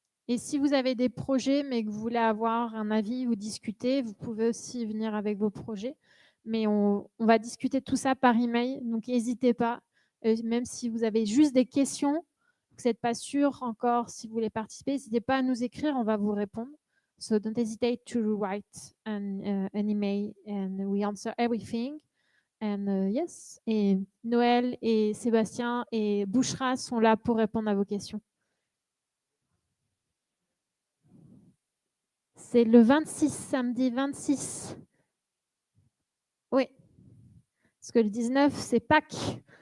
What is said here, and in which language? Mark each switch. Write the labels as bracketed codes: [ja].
[fr] Et si vous avez des projets, mais que vous voulez avoir un avis ou discuter, vous pouvez aussi venir avec vos projets. Mais on va discuter tout ça par email, donc n'hésitez pas. Même si vous avez juste des questions, vous n'êtes pas sûr encore si vous voulez participer, n'hésitez pas à nous écrire, on va vous répondre. [en] So don't hesitate to write an email and we answer everything. And yes, [fr] et Noël et Sébastien et Bouchra sont là pour répondre à vos questions. C'est le 26, samedi 26. Oui, parce que le 19, c'est Pâques.